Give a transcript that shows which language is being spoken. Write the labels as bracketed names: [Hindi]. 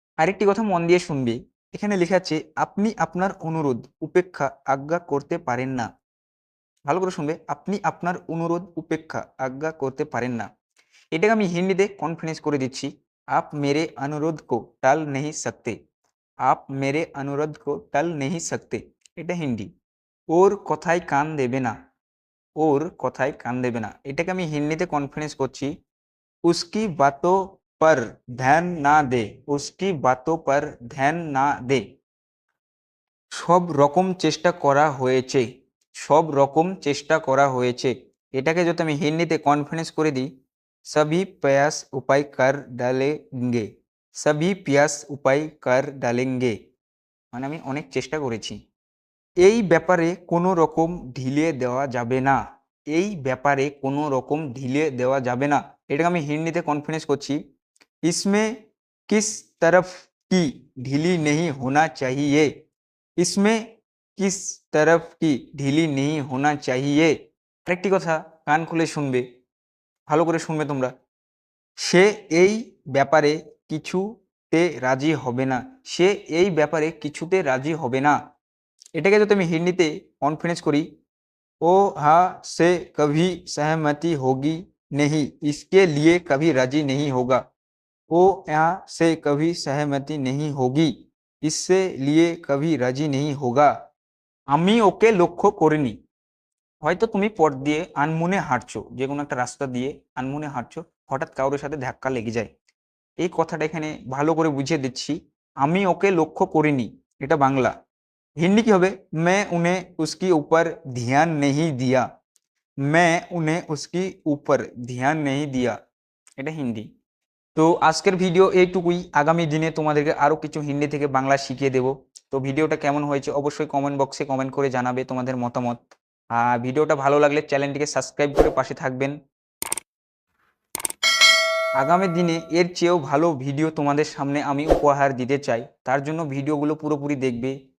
[Bangla] আরেকটি কথা মন দিয়ে শুনবে, এখানে লেখা আছে আপনি আপনার অনুরোধ উপেক্ষা আজ্ঞা করতে পারেন না। ভালো করে শুনবে, আপনি আপনার অনুরোধ উপেক্ষা আজ্ঞা করতে পারেন না। এটাকে আমি হিন্দিতে কনফিডেন্স করে দিচ্ছি, [Hindi] আপ মেরে অনুরোধ কো টাল नहीं सकते। आप मेरे अनुरोध को टल नहीं सकते, [Bangla] এটা হিন্দি। ওর কথায় কান দেবে না। ওর কথায় কান দেবে না, এটাকে আমি হিন্দিতে কনফিডেন্স করছি, [Hindi] उसकी बातों पर ध्यान ना दे। उसकी बातों पर ध्यान ना दे। [Bangla] সব রকম চেষ্টা করা হয়েছে। সব রকম চেষ্টা করা হয়েছে, এটাকে যদি আমি হিন্দিতে কনফিডেন্স করে দিই, [Hindi] सभी प्रयास उपाय कर डालेंगे। सभी प्रयास उपाय कर डालेंगे [Bangla] মানে আমি অনেক চেষ্টা করেছি। এই ব্যাপারে কোনো রকম ঢিলে দেওয়া যাবে না। এই ব্যাপারে কোনো রকম ঢিলে দেওয়া যাবে না, এটাকে আমি হিন্দিতে কনফিডেন্স করছি, [Hindi] इसमें किस तरफ की ढीली नहीं होना चाहिए। इसमें किस तरफ की ढीली नहीं होना चाहिए। [Bangla] আরেকটি কথা কান খুলে শুনবে, ভালো করে শুনবে তোমরা, সে এই ব্যাপারে কিছু তে রাজি হবে না, সে এই ব্যাপারে কিছুতে রাজি হবে না। এটাকে যদি আমি হিন্দিতে কনফিডেন্স করি, [Hindi] ও হা সে কভি सहमति होगी नहीं, इसके लिए कभी राजी नहीं होगा। ও यहाँ से कभी सहमति नहीं होगी, इससे लिए कभी राजी नहीं होगा। [Bangla] আমি ওকে লক্ষ্য করিনি। হয়তো তুমি পথ দিয়ে আনমনে হাঁটছো, যে কোনো একটা রাস্তা দিয়ে আনমনে হাঁটছো, হঠাৎ কারোর সাথে ধাক্কা লেগে যায়। এই কথাটা এখানে ভালো করে বুঝিয়ে দিচ্ছি। আমি ওকে লক্ষ্য করিনি, এটা বাংলা। হিন্দি কি হবে? [Hindi] मैं उन्हें उसकी ऊपर ध्यान नहीं दिया, मैं उन्हें उसकी ऊपर ध्यान नहीं दिया, [Bangla] এটা হিন্দি। তো আজকের ভিডিও এইটুকুই। আগামী দিনে তোমাদেরকে আরো কিছু হিন্দি থেকে বাংলা শিখিয়ে দেব। তো ভিডিওটা কেমন হয়েছে অবশ্যই কমেন্ট বক্সে কমেন্ট করে জানাবে তোমাদের মতামত। আর ভিডিওটা ভালো লাগলে চ্যানেলটিকে সাবস্ক্রাইব করে পাশে থাকবেন। আগামী দিনে এর চেয়েও ভালো ভিডিও তোমাদের সামনে আমি উপহার দিতে চাই, তার জন্য ভিডিওগুলো পুরোপুরি দেখবে।